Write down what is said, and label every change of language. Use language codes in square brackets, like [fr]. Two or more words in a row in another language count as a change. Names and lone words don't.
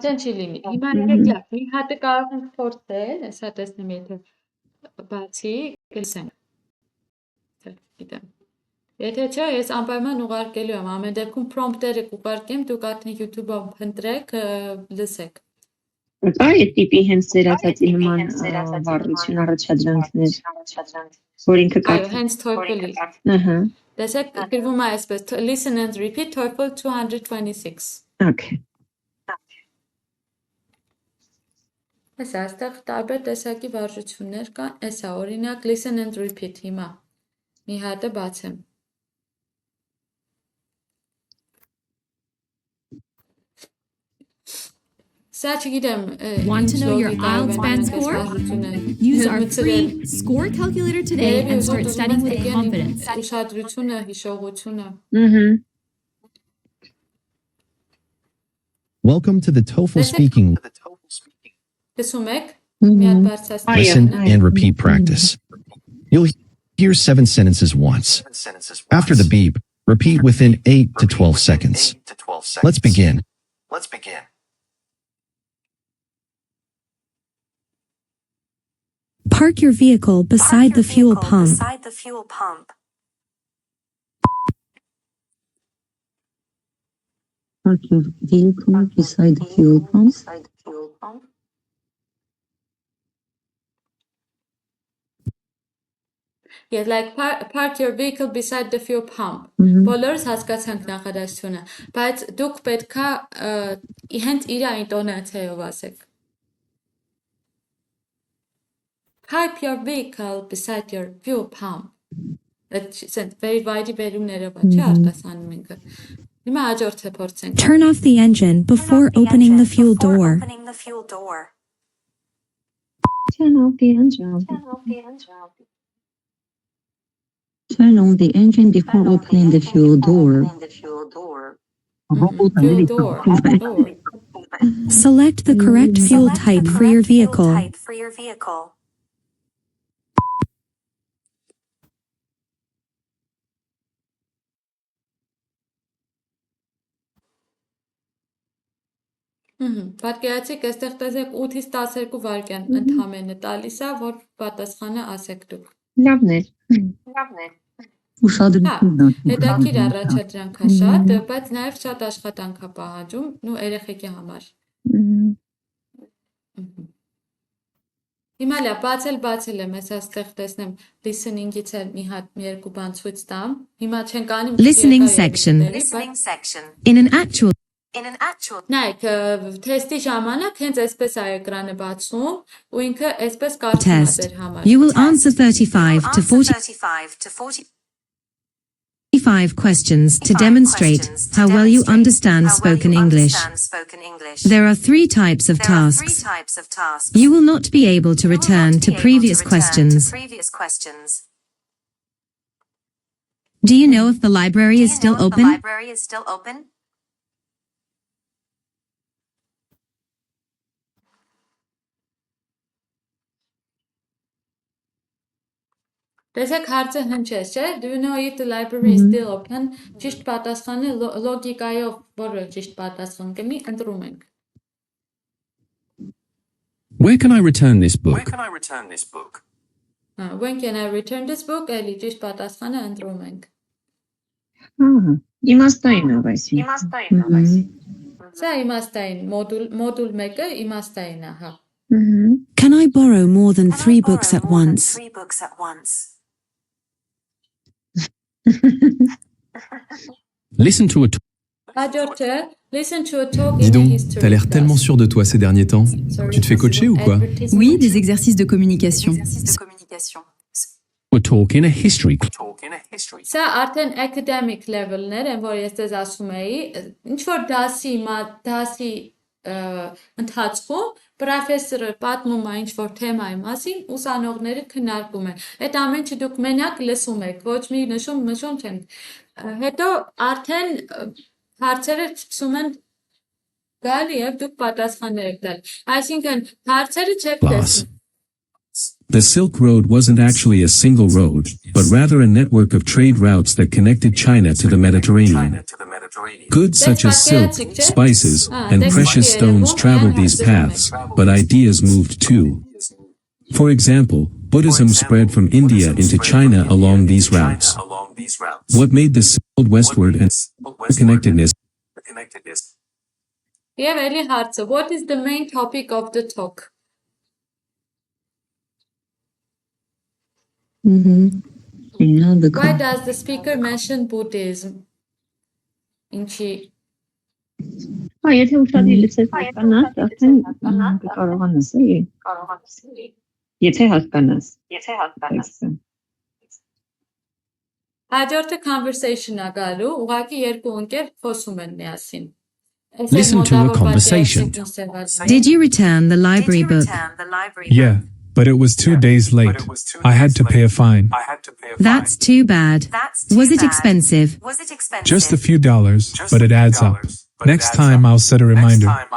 [hy] Արդեն չի լինի։ Հիմա եկեք լավ, մի հատը կարող ենք փորձել, հեսա տեսնեմ եթե բացի, գլսենք։ Գիտեմ։ Եթե չէ, ես անպայման ուղարկելու եմ, ամեն դեպքում prompt-երը կուղարկեմ, դուք արդեն YouTube-ով փնտրեք, լսեք։ Այդ տիպի հենց ծերացածի նման վառություն առաջադրանքներ, որ ինքը Այո, հենց TOEFL-ի։ Տեսեք, գրվում է այսպես, [en] listen and repeat TOEFL 226։ Okay. [hy] Հեսա, այստեղ տարբեր տեսակի վարժություններ կան, հեսա, օրինակ [en] listen and repeat [hy] հիմա։ Մի հատը բացեմ։ Սա չգիտեմ, [en] Want to know your IELTS band score? Use our free score calculator today and start studying with confidence. [hy] Ուշադրությունը, հիշողությունը։ [en] Welcome to the TOEFL speaking. [hy] Լսում եք։ Մի հատ բարձրացնեմ։ [en] Listen and repeat practice. You'll hear 7 sentences once. After the beep, repeat within 8 to 12 seconds. Let's begin. Park your vehicle beside the fuel pump. Park your vehicle beside the fuel pump. Yes, like park your vehicle beside the fuel pump։ [hy] Բոլորս հասկացանք նախադասությունը, բայց դուք պետքա հենց իր ինտոնացիայով ասեք։ [en] Park your vehicle beside your fuel pump։ [hy] Այդ [en] very wide [hy] բերումներով է, չի արտասանում ինքը։ Հիմա հաջորդը փորձենք։ [en] Turn off the engine before opening the fuel door. Turn off the engine. Turn on the engine before opening the fuel door. Fuel door. Select the correct fuel type for your vehicle. [hy] Պատկերացրեք, այստեղ տեսեք 8-ից 12 վայրկյան ընդհանրապես տալիս է, որ պատասխանը ասեք դուք։ Լավն է։ Ուշադրություն։ Հետաքրքիր առաջադրանք է շատ, բայց նաև շատ աշխատանք է պահանջում, ու երեխեքի համար։ Հիմա լավ, բացել եմ, ես այստեղ տեսնեմ listening-ից էլ մի հատ մի երկու բան ցույց տամ։ Հիմա չենք անում [en] Listening section. In an actual [hy] Նայեք, թեստի ժամանակ հենց այսպես է էկրանը բացում, ու ինքը այսպես կարդում է [en] test, [hy] ձեր համար։ [en] you will answer 35 to 45 questions to demonstrate how well you understand spoken English. There are 3 types of tasks. You will not be able to return to previous questions. Do you know if the library is still open? [hy] Տեսեք հարցը հնչեց, չէ՞։ [en] Do you know if the library is still open? [hy] Ճիշտ պատասխանը լոգիկայով որը ճիշտ պատասխան կլինի, ընտրում ենք։ [en] Where can I return this book? When can I return this book? [hy] Էլի ճիշտ պատասխանը ընտրում ենք։ Իմաստային ով այսինքն։ Սա իմաստային մոդուլ 1-ը իմաստային է, հա։ [en] Can I borrow more than 3 books at once? Listen to a talk. Հաջորդը listen to a talk [fr] Dis [en] in a [fr] donc, [en] history [fr] t'as l'air [en] class. [fr] tellement sûr de toi ces derniers temps. Tu te fais coacher ou quoi? Oui, des exercices de communication. [en] A talk in a history class. [hy] Սա արդեն [en] academic level- [hy] ներ են, որ ես դες ասում էի, ինչ որ դասի ընթացքում պրոֆեսորը պատմում է ինչ որ թեմայի մասին, ուսանողները քննարկում են։ Այդ ամեն ինչը դուք մենակ լսում եք, ոչ մի նշում չենք։ Հետո արդեն հարցերը սկսում են գալ եւ դուք պատասխաններ եք տալ։ Այսինքն հարցերը չեք տեսնում։ [en] The Silk Road wasn't actually a single road, but rather a network of trade routes that connected China to the Mediterranean. Goods such as silk, spices, and precious stones traveled these paths, but ideas moved too. For example, Buddhism spread from India into China along these routes. What made the silk westward and connectedness? [hy] Եվ էլի հարցը, [en] what is the main topic of the talk? Why does the speaker mention Buddhism? [hy] Ինչի Եթե ուշադիր լսես հասկանաս, արդեն կարողանաս էլի։ Եթե հասկանաս։ հաջորդը conversation-ա գալու, ուղղակի երկու ընկեր խոսում են միասին։ [en] Listen to a conversation. Did you return the library book? Yeah, but it was 2 days late. I had to pay a fine. That's too bad. Was it expensive? Just a few dollars, but it adds up. Next time I'll set a reminder.